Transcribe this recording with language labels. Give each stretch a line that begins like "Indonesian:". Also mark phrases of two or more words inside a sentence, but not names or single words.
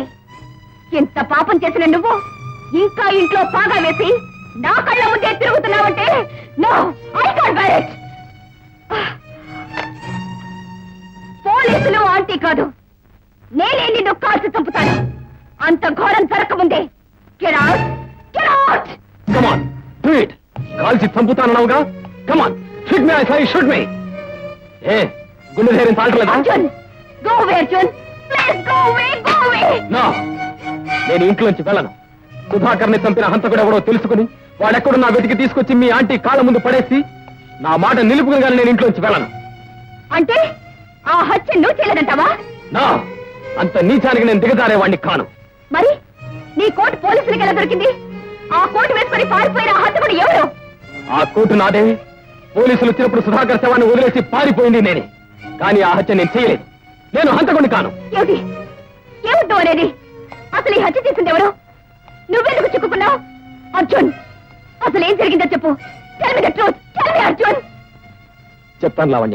Telugu: ఇంత పాపం చేసిన నువ్వు ఇంకా ఇంట్లో పాగా వేసి నా కళ్ళ ముందే తిరుగుతున్నావంటే
English: No, I can't bear it.
Telugu: పోలీసులు ఆంటీ కాదు, నేనే నిన్ను కాల్చి చంపుతాను. అంత ఘోరం జరగకముందే
English: Get out! Get out! Come on do it.
Telugu: కాల్చి చంపుతానన్నావుగా.
English: Come on shoot me. I say shoot me. ఏ గుండె ధైర్యం తాగట్లేదా? Arjun! Go away, Arjun! Please go away! Go away!
Telugu: నో, నేను ఇంట్లోంచి వెళ్ళను. సుధాకర్ని చంపిన హంతకుడు ఎవడో తెలుసుకుని వాడెక్కడున్నా వెతికి తీసుకొచ్చి మీ ఆంటీ కాళ్ళ ముందు పడేసి నా మాట నిలుపుకుని నేను ఇంట్లోంచి వెళ్ళను. అంటే ఆ హత్య నువ్వు చేయలేదంటావా? నా అంత నీచానికి నేను దిగజారేవాడిని కాను. మరి నీ కోటు పోలీసులకు ఎలా దొరికింది? ఆ కోటు వేసుకొని పారిపోయిన ఆ హత్యకుడు ఎవరు? ఆ కోటు నాదే. పోలీసులు వచ్చినప్పుడు సుధాకర్ శవాన్ని వదిలేసి పారిపోయింది నేనే. కానీ ఆ హత్య నేను చేయలేదు. నేను హంతకుడిని కాను. ఏమిటి ఏమిటో అనేది? అసలు ఈ హత్య చేసింది ఎవరు? నువ్వెందుకు చిక్కుకున్నావు? అర్జున్, అసలు ఏం జరిగిందో చెప్పు.
English: Tell me the truth. Tell me, అర్జున్.
Telugu: చెప్తాను లావణ్య.